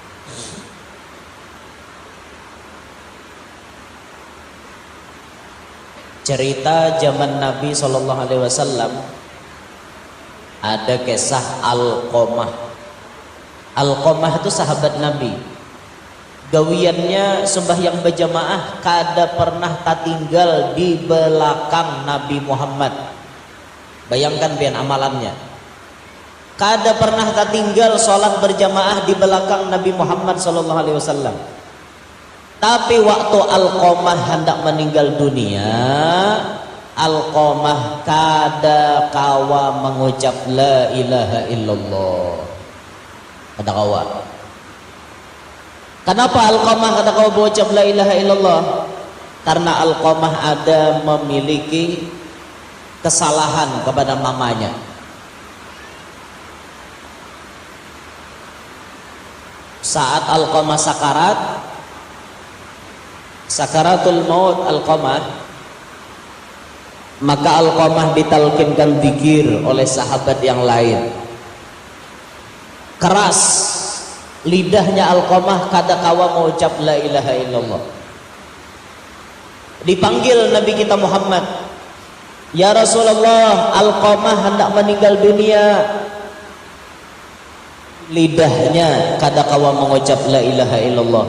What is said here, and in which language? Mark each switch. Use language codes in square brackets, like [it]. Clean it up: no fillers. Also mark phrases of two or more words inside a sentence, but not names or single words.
[bjn] Cerita zaman Nabi SAW, ada kisah Alqamah. Alqamah itu sahabat Nabi. Gawiannya sembahyang berjamaah, kada pernah tinggal di belakang Nabi Muhammad. Bayangkan biar amalannya. Kada pernah tinggal sholat berjamaah di belakang Nabi Muhammad SAW. Tapi waktu Alqamah hendak meninggal dunia, Alqamah kada kawa mengucap [ar] لا إله إلا الله. [bjn] Kada kawa. Kenapa Alqamah kada kawa mengucap [ar] لا إله إلا الله? [bjn] Karena Alqamah ada memiliki kesalahan kepada mamanya. Saat Alqamah sakaratul maut Alqamah, maka Alqamah ditalkinkan zikir oleh sahabat yang lain. Keras lidahnya Alqamah, kada kawa mengucap [ar] لا إله إلا الله. [bjn] Dipanggil Nabi kita Muhammad, [ar] يا رسول الله, [bjn] Alqamah hendak meninggal dunia. Lidahnya kada kawa mengucap [ar] لا إله إلا الله.